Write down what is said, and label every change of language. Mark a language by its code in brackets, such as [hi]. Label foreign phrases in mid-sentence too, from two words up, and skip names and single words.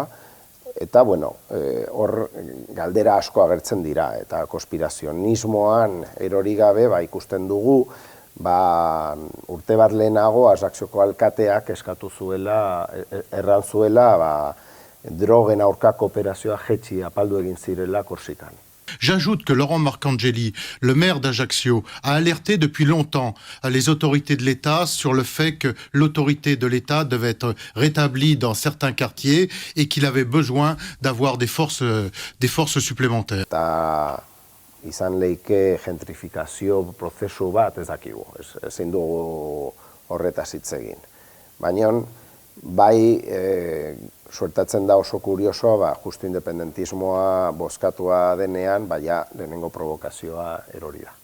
[eu] Eta, bueno, hor galdera asko agertzen dira, eta konspirazionismoan erori gabe ikusten dugu, urte bat lehenago Ajaccioko alkateak eskatu zuela, erran zuela, drogen aurkako operazioa jetxi apaldu egin zirela Korsikan. [fr] J'ajoute que Laurent Marcangeli, le maire d'Ajaccio, a alerté depuis longtemps les autorités de l'État sur le fait que l'autorité de l'État devait être rétablie dans certains quartiers et qu'il avait besoin d'avoir des forces supplémentaires. [eu] Eta izan leike gentrifikazio prozesu bat ez dakigu, ezin dugu horretaz hitz egin. Baina bai suertatzen da oso kuriosoa, justu independentismoa bozkatua denean, ja lehenengo provokazioa erori da.